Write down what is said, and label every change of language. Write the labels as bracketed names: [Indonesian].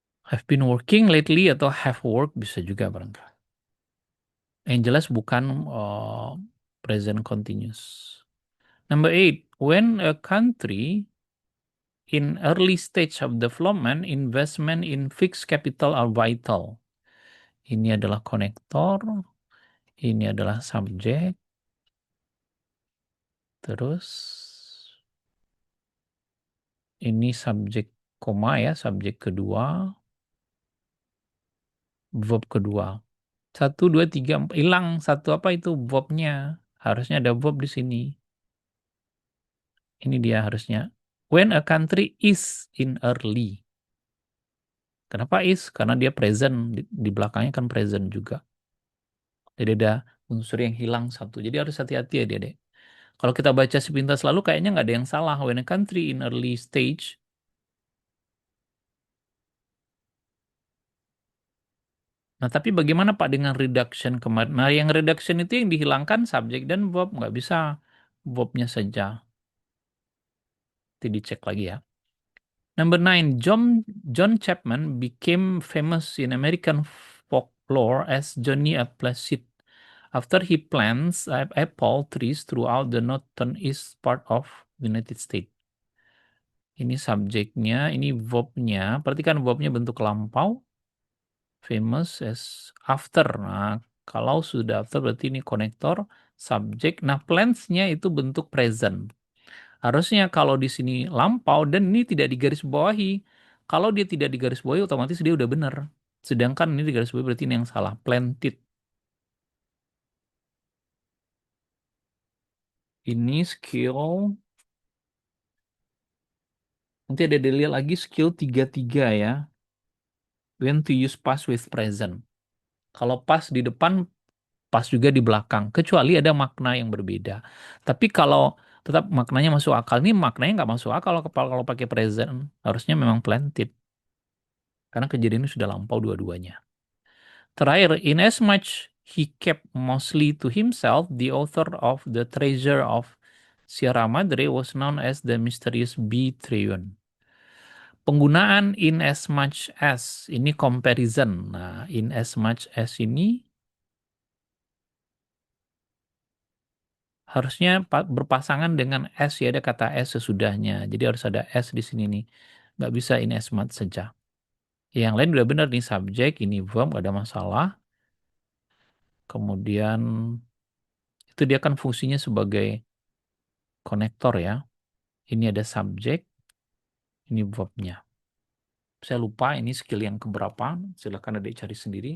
[English] Have been working lately [Indonesian] atau [English] have worked [Indonesian] bisa juga barangkali. Yang jelas bukan present continuous. [English] Number 8, when a country in early stage of development, investment in fixed capital are vital. [Indonesian] Ini adalah konektor, ini adalah subjek, terus ini subjek koma ya, subjek kedua, verb kedua. 1, 2, 3, 4, hilang satu apa itu verbnya. Harusnya ada verb di sini. Ini dia harusnya. [English] When a country is in early. [Indonesian] Kenapa is? Karena dia present. Di belakangnya kan present juga. Jadi ada unsur yang hilang satu. Jadi harus hati-hati ya dia. Kalau kita baca sepintas lalu kayaknya nggak ada yang salah. [English] When a country in early stage. [Indonesian] Nah, tapi bagaimana Pak dengan reduction kemarin? Nah, yang reduction itu yang dihilangkan subjek dan verb. Nggak bisa verbnya saja. Nanti dicek lagi ya. [English] Number 9, John Chapman became famous in American folklore as Johnny Appleseed after he plants apple trees throughout the northeast part of the United States. [Indonesian] Ini subjeknya, ini verbnya. Perhatikan verbnya bentuk lampau. Famous as after. Nah, kalau sudah after berarti ini konektor, subjek. Nah, plants-nya itu bentuk present. Harusnya kalau di sini lampau dan ini tidak digarisbawahi. Kalau dia tidak digarisbawahi otomatis dia udah benar. Sedangkan ini digarisbawahi berarti ini yang salah. Planted. Ini skill. Nanti ada dilihat lagi skill 33 ya. [English] When to use past with present. [Indonesian] Kalau pas di depan, pas juga di belakang. Kecuali ada makna yang berbeda. Tapi kalau tetap maknanya masuk akal. Ini maknanya nggak masuk akal kalau pakai present. Harusnya memang planted. Karena kejadian ini sudah lampau dua-duanya. [English] Terakhir, in as much he kept mostly to himself, the author of The Treasure of Sierra Madre was known as the mysterious B. [Indonesian] Trayvon. Penggunaan in as much as, ini comparison. Nah, in as much as ini harusnya berpasangan dengan as ya, ada kata as sesudahnya. Jadi harus ada as di sini nih. Nggak bisa in as much saja. Yang lain udah benar nih, subjek, ini verb, nggak ada masalah. Kemudian itu dia kan fungsinya sebagai konektor ya. Ini ada subjek, ini verbnya. Saya lupa ini skill yang keberapa, silahkan adik cari sendiri.